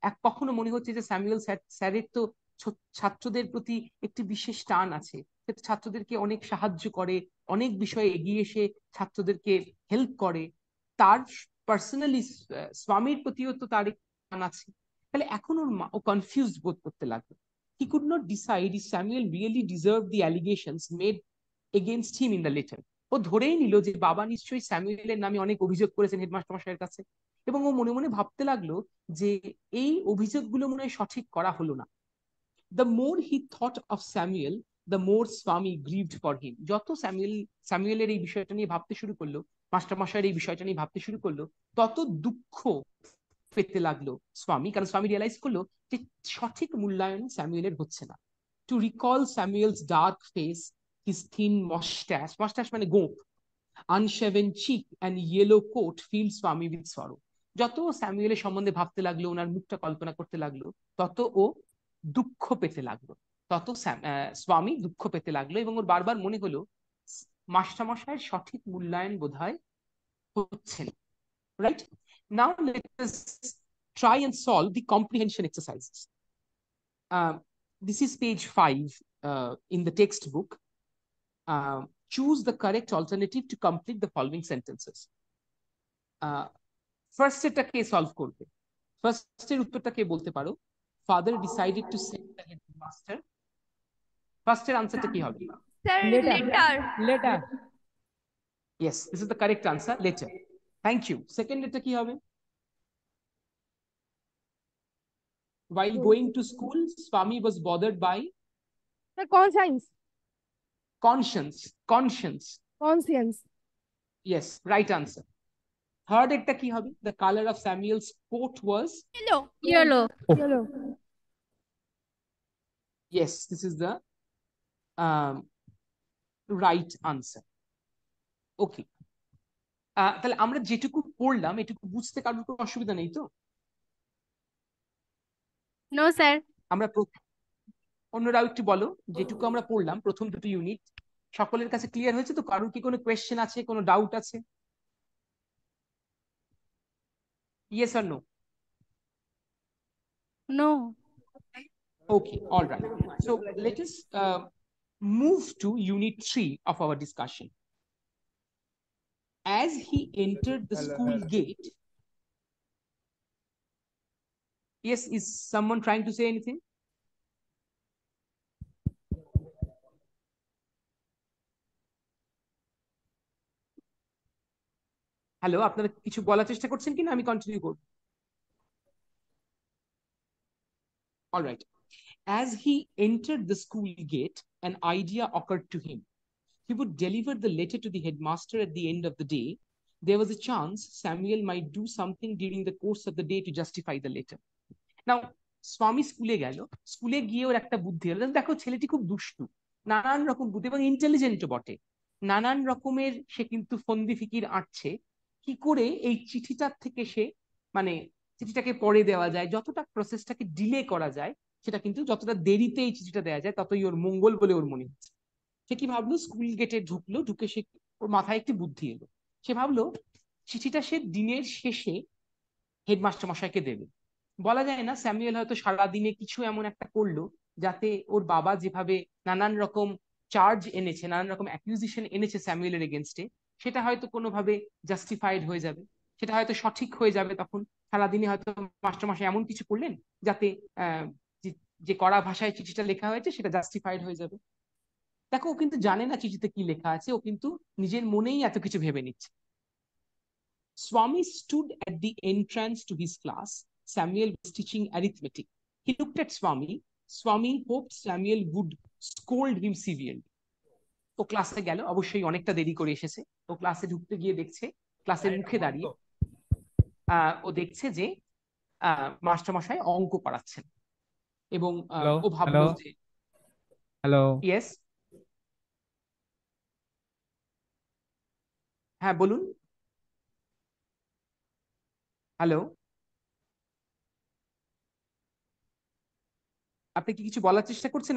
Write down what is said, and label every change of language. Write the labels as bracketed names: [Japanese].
[Bangla] কখনো মনে হচ্ছে যে স্যামুয়েল স্যারের তো ছাত্রদের প্রতি একটি বিশেষ টান আছে, সে তো ছাত্রদেরকে অনেক সাহায্য করে, অনেক বিষয়ে এগিয়ে এসে ছাত্রদেরকে হেল্প করে। তার পার্সোনালি স্বামীর প্রতিও তো তার টান আছে। তাহলে এখন ও কনফিউজড বোধ করতে লাগলো। [English] He could not decide if Samuel really deserved the allegations made against him in the letter. [Bangla] ও ধরেই নিল যে বাবা নিশ্চয়ই স্যামুয়েলের নামে অনেক অভিযোগ করেছেন হেডমাস্টার মশাইয়ের কাছে, এবং ও মনে মনে ভাবতে লাগলো যে এই অভিযোগগুলো মনে হয় সঠিক করা হলো না। [English] The more he thought of Samuel, the more Swami grieved for him. [Bangla] যত স্যামুয়েলের এই বিষয়টা নিয়ে ভাবতে শুরু করলো, মাস্টারমশাইয়ের এই বিষয়টা নিয়ে ভাবতে শুরু করলো, তত দুঃখ পেতে লাগলো স্বামী। কারণ স্বামী রিয়েলাইজ করলো যে সঠিক মূল্যায়ন স্যামুয়েলের হচ্ছে না। [English] to recall Samuel's dark face, his thin moustache, moustache [Bangla] মানে গোঁফ, [English] Unshaven cheek and yellow coat, feel স্বামী with sorrow. [Bangla] যত স্যামুয়েলের সম্বন্ধে ভাবতে লাগলো, ওনার মুখটা কল্পনা করতে লাগলো, তত ও দুঃখ পেতে লাগলো। তত স্বামী দুঃখ পেতে লাগলো, এবং ওর বারবার মনে হলো মাস্টারমশাইয়ের সঠিক মূল্যায়ন বোধহয় হচ্ছে না। [English] Right? Now let us try and solve the comprehension exercises. This is page 5 in the textbook. Choose the correct alternative to complete the following sentences. [Bangla] First এটাকে সলভ করবে। ফার্স্টের উত্তরটা কে বলতে পারো? [English] Father decided to send the headmaster. [Bangla] ফার্স্টের আনসারটা কি হবে? [English] Sir, Later. later. Later. Yes, this is the correct answer, later. Thank you. [Bangla] Second এটা কি হবে? [English] While going to school, Swami was bothered by The conscience. conscience. Conscience. Conscience. Yes, right answer. [Bangla] Third একটা কি হবে? [English] The color of Samuel's coat was Yellow. Yellow. Yellow. yes, this is the um, right answer. Okay. [Bangla] তাহলে আমরা যেটুকু পড়লাম এটুকু বুঝতে কারোর কোনো অসুবিধা নেই তো? [English] No, sir. [Bangla] আমরা অন্যরাও একটু বলো, যেটুকু আমরা পড়লাম প্রথম দুটো ইউনিট সকলের কাছে ক্লিয়ার হয়েছে তো? কারোর কি কোনো কোয়েশ্চেন আছে, কোনো ডাউট আছে? [English] Yes or no? No. Okay, all right. So let us move to unit 3 of our discussion. As he entered the school gate, yes, is someone trying to say anything? [Bangla] Hello, আপনারা কিছু বলার চেষ্টা করছেন কিনা? আমি continue করব। [English] All right. As he entered the school gate, an idea occurred to him. He would deliver the letter to the headmaster at the end of the day. There was a chance Samuel might do something during the course of the day to justify the letter. [Bangla] নাও স্বামী স্কুলে গেল, স্কুলে গিয়ে ওর একটা বুদ্ধি হলো, দেখো ছেলেটি খুব দুষ্টু, নানান রকম বুদ্ধি এবং ইন্টেলিজেন্টও বটে, নানান রকমের সে কিন্তু ফন্দি ফিকির আঁটছে কি করে এই চিঠিটার থেকে সে মানে চিঠিটাকে পরে দেওয়া যায়, যতটা প্রসেসটাকে ডিলে করা যায়, সেটা কিন্তু যতটা দেরিতে এই চিঠিটা দেওয়া যায় ততই ওর মঙ্গল বলে ওর মনে হচ্ছে। সে কি ভাবলো, স্কুল গেটে ঢুকলো, ঢুকে সে ওর মাথায় একটি বুদ্ধি এলো। সে ভাবলো চিঠিটা সে দিনের শেষে হেডমাস্টার মশাইকে দেবে। বলা যায় না স্যামুয়েল হয়তো সারাদিনে কিছু এমন একটা করলো যাতে ওর বাবা যেভাবে নানান রকম চার্জ এনেছে, নানান রকম অ্যাকিউজিশন এনেছে স্যামুয়েলের এগেনস্টে, সেটা হয়তো কোনোভাবে জাস্টিফাইড হয়ে যাবে, সেটা হয়তো সঠিক হয়ে যাবে। তখন সারাদিনে হয়তো মাস্টারমশাই এমন কিছু করলেন যাতে আহ যে যে কড়া ভাষায় চিঠিটা লেখা হয়েছে সেটা জাস্টিফাইড হয়ে যাবে। দেখো ও কিন্তু জানে না চিঠিতে কি লেখা আছে, ও কিন্তু নিজের মনেই এত কিছু ভেবে নিচ্ছে। [English] Swami stood at the entrance to his class. Samuel was teaching arithmetic. He looked at Swami. Swami hoped Samuel would scold him severely. [Bangla] ও ক্লাসে গেল, অবশ্যই অনেকটা দেরি করে এসেছে। ও ক্লাসে ঢুকতে গিয়ে দেখছে, ক্লাসের মুখে দাঁড়িয়ে ও দেখছে যে মাস্টারমশাই অঙ্ক করাচ্ছেন এবং [English] hello [Bangla] ও [English] hello [Bangla] ভাবলো যে [English] Hello. [Bangla] ইয়েস, হ্যাঁ বলুন, হ্যালো, আপনি কি কিছু বলার চেষ্টা করছেন?